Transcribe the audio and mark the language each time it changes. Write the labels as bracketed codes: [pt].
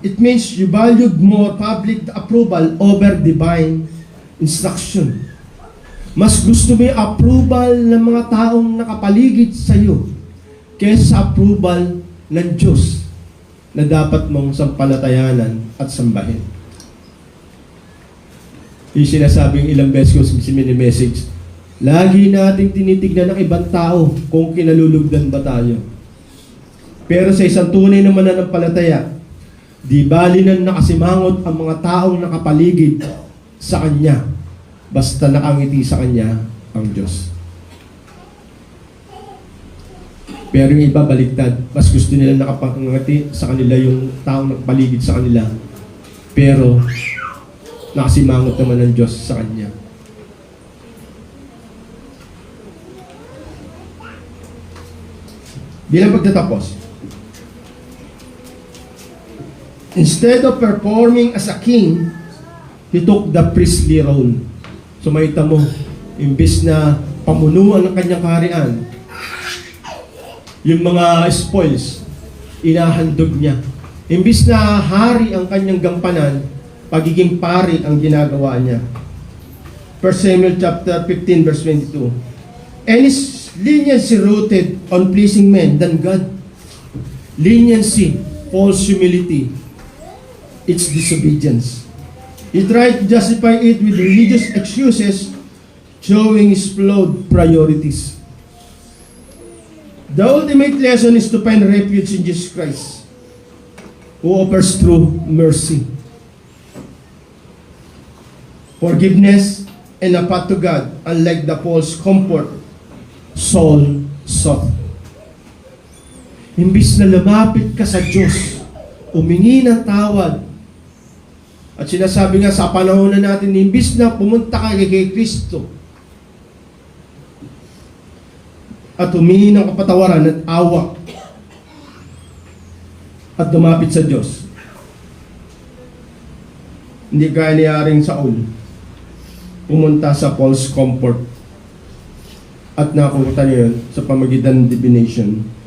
[en] It means you valued more public approval over divine instruction. [tl] Mas gusto mo yung approval ng mga taong nakapaligid sa iyo kaysa sa approval ng Diyos na dapat mong sampalatayanan at sambahin. Yung sinasabing ilang beses ko sa mini-message, lagi nating tinitignan ng ibang tao kung kinalulugdan ba tayo. Pero sa isang tunay na mananampalataya, di bali na nakasimangot ang mga taong nakapaligid sa Kanya, basta nakangiti sa Kanya ang Diyos. Pero yung iba baliktad, mas gusto nila nakapangiti sa kanila yung taong nakapaligid sa kanila, pero nakasimangot naman ng Diyos sa Kanya. Bilang pagtatapos, [en] instead of performing as a king, he took the priestly role. [tl] So makita mo, imbis na pamunuan ng kanyang kaharian, yung mga spoils, inahandog niya. Imbis na hari ang kanyang gampanan, pagiging pari ang ginagawa niya. [en] 1 Samuel chapter 15 verse 22. And his leniency rooted on pleasing men than God. Leniency, false humility, it's disobedience. He tried to justify it with religious excuses, showing his flawed priorities. The ultimate lesson is to find refuge in Jesus Christ, who offers true mercy, forgiveness, and a path to God, unlike the false comfort Saul sought. [tl] Imbis na lumapit ka sa Diyos, umingi ng tawad, at sinasabi nga sa panahon na natin, imbis na pumunta ka kay Kristo at humingi ng kapatawaran at awa at lumapit sa Diyos, hindi kaya ni Haring Saul pumunta sa false comfort at nakukuta niya yun sa pamagitan ng divination.